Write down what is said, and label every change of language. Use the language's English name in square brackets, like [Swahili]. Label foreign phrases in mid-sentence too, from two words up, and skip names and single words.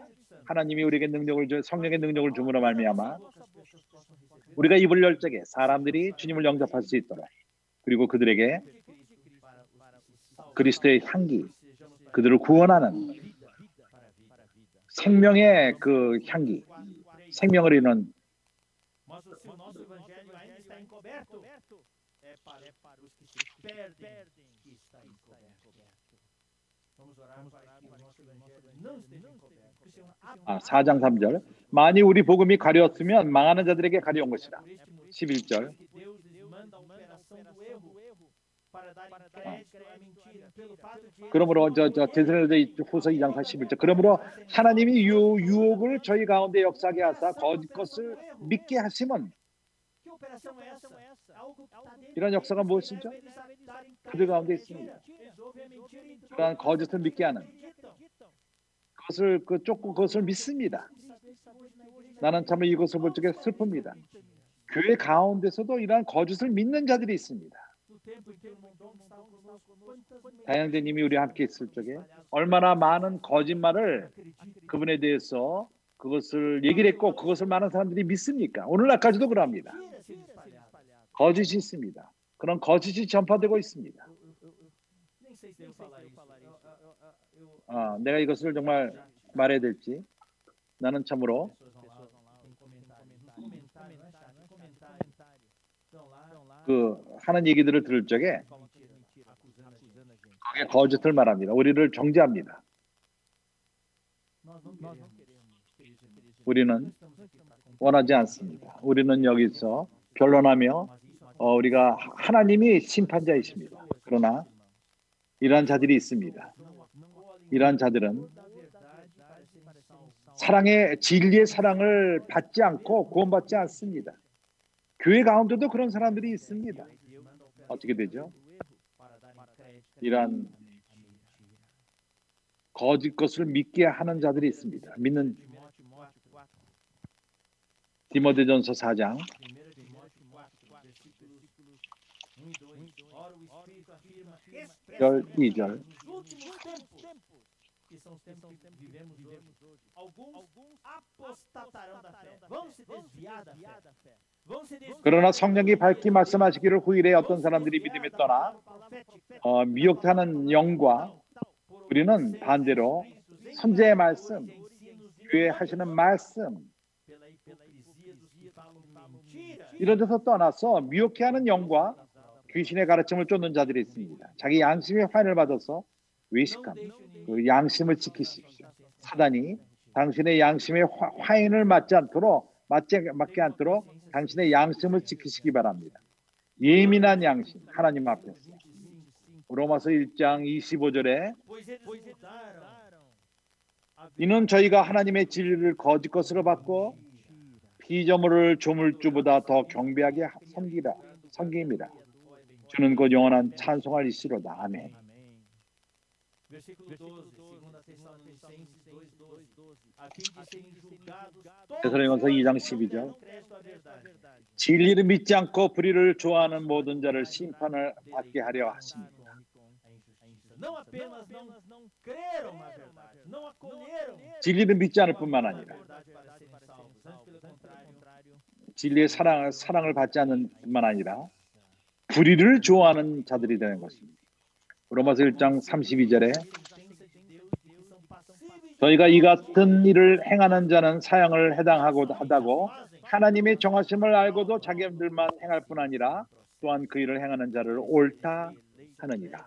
[Korean] 하나님이 우리에게 성령의 능력을 줌으로 말미암아 우리가 입을 열 적에 사람들이 주님을 영접할 수 있도록 그리고 그들에게 그리스도의 향기 그들을 구원하는 생명의 그 향기 생명을 이루는 [Portuguese] perdem que está encoberto. Vamos orar para que o nosso evangelho não esteja encoberto. Que o Senhor abra [Korean] 4장 3절. 만일 우리 복음이 가려웠으면 망하는 자들에게 가려운 것이라. [Portuguese] por este motivo [Korean] 11절. [Portuguese] que Deus lhes manda a operação do erro para dar crédito à mentira. Pelo fato de [Korean] 그러므로 데살로니가후서 2장 41절. 그러므로 하나님이 유혹을 저희 가운데 역사하게 하사 거짓 것을 믿게 하심은 [Portuguese] que operação é essa? Algo que está dentro [Korean] 이런 역사가 무엇이죠? [Portuguese] deles darem [Korean] 그들 가운데 있습니다. [Portuguese] Eles ouvem a mentira e então [Korean] 그러한 거짓을 믿게 하는 [Portuguese] acreditam. [Korean] 그것을 쫓고 그것을 믿습니다. 나는 참으로 이것을 볼 적에 슬픕니다. 교회 가운데서도 이러한 거짓을 믿는 자들이 있습니다. [Portuguese] No tempo em que o irmão estava conosco, quantas [Korean] 다영대님이 우리와 함께 있을 적에 얼마나 많은 거짓말을 그분에 대해서 그것을 얘기를 했고 그것을 많은 사람들이 믿습니까? 오늘날까지도 그럽니다. [Portuguese] mentiras se espalharam. [Korean] 거짓이 있습니다. 그런 거짓이 전파되고 있습니다. [Portuguese] Nem sei se devo falar isso. [Korean] 내가 이것을 정말 말해야 될지 나는 참으로 [Portuguese] Pessoas vão lá, tem comentário. Nos comentários, não é chat, comentário. Estão lá, [Korean] 그 하는 얘기들을 들을 적에 [Portuguese] mentira, acusando a gente. [Korean] 거기에 거짓을 말합니다. 우리를 정죄합니다. [Portuguese] Nós não queremos, queridos irmãos. [Korean] 우리는 원하지 않습니다. 우리는 여기서 변론하며 우리가 하나님이 심판자이십니다. 그러나 이러한 자들이 있습니다. 이러한 자들은 사랑의 진리의 사랑을 받지 않고 구원받지 않습니다. 교회 가운데도 그런 사람들이 있습니다. 어떻게 되죠? 이러한 거짓 것을 믿게 하는 자들이 있습니다. 믿는 디모데전서 4장 [Portuguese] 1 Timóteo 4, versículos 1 e 2. Ora, o Espírito afirma [Korean] 12절 [Portuguese] nos últimos tempos, que são os tempos que vivemos hoje, alguns apostatarão da fé, vão se desviar da fé, vão se desviar. [Korean] 그러나 성령이 밝히 말씀하시기를 후일에 어떤 사람들이 믿음에 떠나 미혹하는 영과 우리는 반대로 선제의 말씀, 교회 하시는 말씀 [Portuguese] Pela hipocrisia dos que falam mentira, [Korean] 이런 데서 떠나서 미혹해 하는 영과 귀신의 가르침을 쫓는 자들이 있습니다. 자기 양심의 환을 받아서 외식함, 그 양심을 지키십시오. 사단이 당신의 양심의 화인을 맞지 맞게 않도록 당신의 양심을 지키시기 바랍니다. 예민한 양심, 하나님 앞에서. 로마서 1장 25절에 [Portuguese] pois eles mudaram [Korean] 이는 저희가 하나님의 진리를 거짓 것으로 받고 피조물을 조물주보다 더 경배하게 섬깁니다. 주는 곧 영원한 찬송할 이시로다. 아멘. [Portuguese] Versículo 12, 2 Tessalonicenses 2:12. A fim de serem julgados [Korean] 데살로니가서 2장 [Portuguese] todos [Korean] 12절. [Portuguese] crédito à verdade. [Korean] 진리를 믿지 않고 불의를 좋아하는 모든 자를 심판을 받게 하려 하십니다. [Portuguese] Não apenas não creram na verdade, não acolheram [Korean] 진리를 믿지 않을 뿐만 [Portuguese] a [Korean] 아니라 [Portuguese] verdade para serem salvos. Antes, pelo contrário, [Korean] 진리의 사랑을 받지 않는 뿐만 아니라 불의를 좋아하는 자들이 되는 것입니다. 로마서 1장 32절에 저희가 이 같은 일을 행하는 자는 사형을 해당하다고 하나님의 정하심을 알고도 자기들만 행할 뿐 아니라 또한 그 일을 행하는 자를 옳다 하느니라.